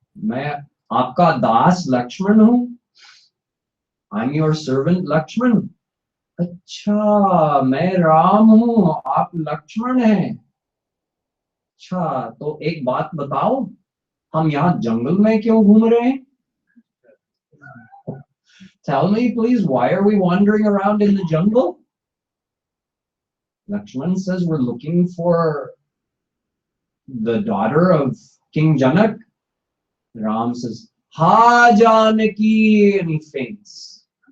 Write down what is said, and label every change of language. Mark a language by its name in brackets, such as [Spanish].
[Hindi] मैं आपका दास लक्ष्मण हूं. [English] I'm your servant Lakshman. [Hindi] अच्छा, मैं राम हूं, आप लक्ष्मण हैं. अच्छा, तो एक बात बताओ, हम यहाँ जंगल में क्यों घूम रहे हैं? [English] Tell me please, why are we wandering around in the jungle? Lakshman says we're looking for the daughter of King Janak. Ram says, Ha Janaki, and he faints.